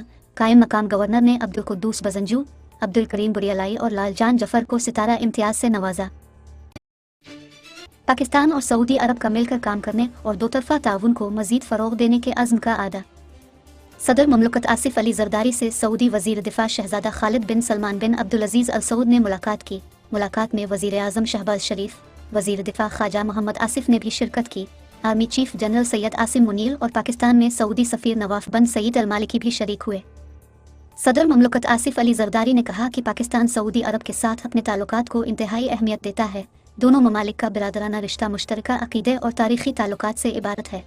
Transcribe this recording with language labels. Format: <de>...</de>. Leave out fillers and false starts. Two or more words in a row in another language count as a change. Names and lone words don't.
<ur>قائم مقام گورنر نے عبدالقدوس بزنجو، عبدالکریم بریالئی اور لال جان جعفر کو ستارۂ امتیاز سے نوازا. پاکستان اور سعودی عرب کا مل کر کام کرنے اور دو طرفہ تعاون کو مزید فروغ دینے کے عزم کا اعادہ. صدر مملکت آصف علی زرداری سے سعودی وزیر دفاع شہزادہ خالد بن سلمان بن عبدالعزیز آل سعود نے ملاقات کی. ملاقات میں وزیر اعظم شہباز شریف، وزیر دفاع خواجہ محمد آصف نے بھی شرکت کی.</ur> <en>army chief</en> <ur>جنرل سید عاصم منیر اور پاکستان میں سعودی سفیر نواف بن سعید المالکی بھی شریک ہوئے. صدر مملکت آصف علی زرداری نے کہا کہ پاکستان سعودی عرب کے ساتھ اپنے تعلقات کو انتہائی اہمیت دیتا ہے. دونوں ممالک کا برادرانہ رشتہ مشترکہ عقیدے اور تاریخی تعلقات سے عبارت ہے.</ur>